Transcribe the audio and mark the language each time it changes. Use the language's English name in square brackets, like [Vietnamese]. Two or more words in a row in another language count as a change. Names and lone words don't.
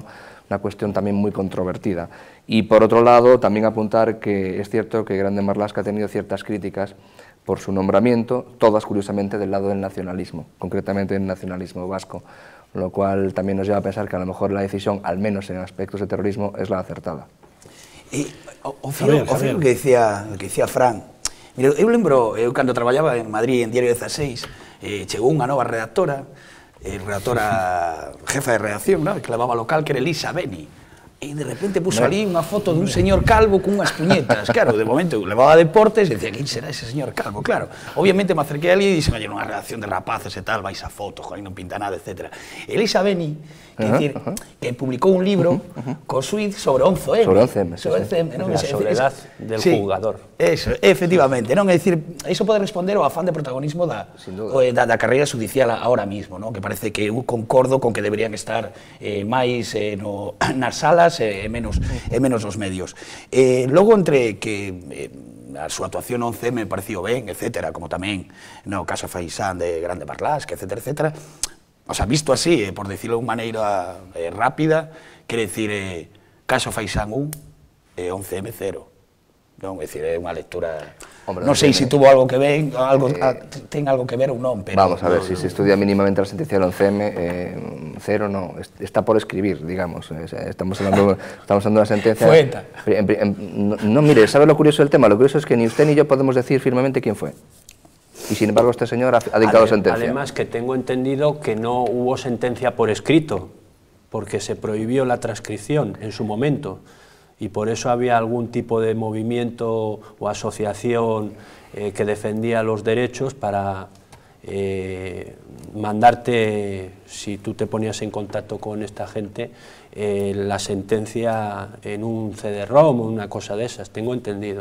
[Spanish] Una cuestión también muy controvertida. Y por otro lado, también apuntar que es cierto que Grande Marlaska ha tenido ciertas críticas por su nombramiento, todas curiosamente del lado del nacionalismo, concretamente del nacionalismo vasco, lo cual también nos lleva a pensar que a lo mejor la decisión, al menos en aspectos de terrorismo, es la acertada. [Galician] O que decía Fran, mira, eu lembro, cando traballaba en Madrid en Diario 16, chegou unha nova redactora, [Spanish] jefa de redacción, [Galician] ¿no? Que levaba local, que era Elisa Beni, e de repente puso ali unha foto dun señor calvo con unhas puñetas. Claro, de momento levaba deportes e decía, quen será ese señor calvo? Claro, obviamente [Spanish] me acerqué [Galician] ali e dixen, unha redacción de rapaces e tal, vais a fotos, aí non pinta nada, etc. Elisa Beni, que publicou un libro co suite sobre 11M. Sobre 11M, la soledad del jugador. [Spanish] Eso, efectivamente, non? [Galician] É dicir, iso pode responder ao afán de protagonismo da carreira judicial [Spanish] ahora mismo, [Galician] non? Que parece que eu concordo con que deberían estar máis nas salas e menos nos medios. Logo, entre que a súa actuación 11M [Spanish] me pareció [Galician] ben, etcétera, como tamén no caso Faisán de Grande Marlaska, etcétera, etcétera. [Spanish] O sea, [Galician] visto así, [Spanish] por decirlo [Galician] de unha maneira rápida, quere dicir, caso Faisán 1 e 11M 0. Non, é dicir, é unha lectura... Non sei se tuvo algo que ver, ten algo que ver ou non, pero... [Spanish] Vamos a ver, se se estudia mínimamente la sentencia del 11M, 0 no, está por escribir, digamos. Estamos hablando de una sentencia... Poeta. No, mire, ¿sabe lo curioso del tema? Lo curioso es que ni usted ni yo podemos decir firmemente quién fue. Y sin embargo este señor ha dictado sentencia. Además que tengo entendido que no hubo sentencia por escrito, porque se prohibió la transcripción en su momento, y por eso había algún tipo de movimiento o asociación que defendía los derechos para mandarte, si tú te ponías en contacto con esta gente, la sentencia en un CD-ROM o una cosa de esas, tengo entendido.